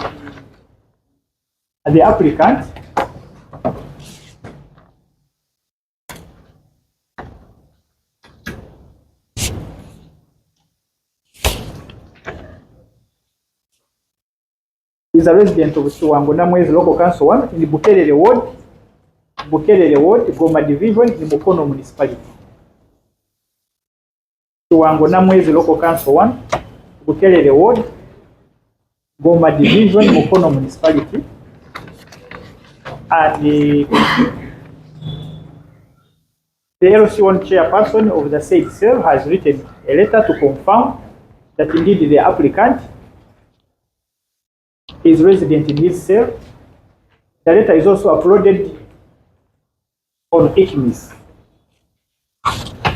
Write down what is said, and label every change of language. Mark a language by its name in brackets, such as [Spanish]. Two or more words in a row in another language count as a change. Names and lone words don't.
[English] And the applicant is a resident of Chiwango Namwezi Local Council 1 in the Bukerere Ward, Goma Division in Mukono Municipality. Chiwango Namwezi Local Council 1, Bukerere Ward, Goma Division, Mukono Municipality. And the LC1 chairperson of the said cell has written a letter to confirm that indeed the applicant is resident in his cell. The letter is also uploaded on HMIS.